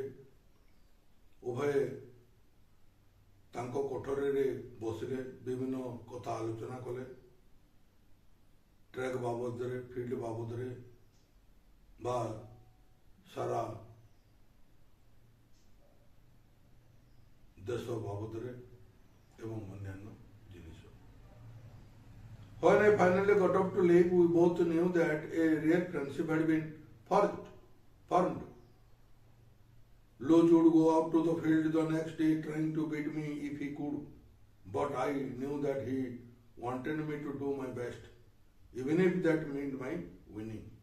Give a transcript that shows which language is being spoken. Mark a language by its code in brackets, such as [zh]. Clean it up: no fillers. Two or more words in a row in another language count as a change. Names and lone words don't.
[or] ଉଭୟ ତାଙ୍କ କୋଠରୀ ରେ ବସିଲେ, ବିଭିନ୍ନ କଥା ଆଲୋଚନା କଲେ, ଟ୍ରାକ ବାବଦ ରେ, ଫିଲ୍ଡ ବାବଦ ରେ ବା ସାରା ଦେଶ ବାବଦ ରେ ଏବଂ ଅନ୍ୟାନ୍ୟ ଜିନିଷ। [en] When I finally got up to leave, we both knew that a real friendship had been formed. Luj would go out to the field the next day trying to beat me if he could, but I knew that he wanted me to do my best, even if that meant my winning.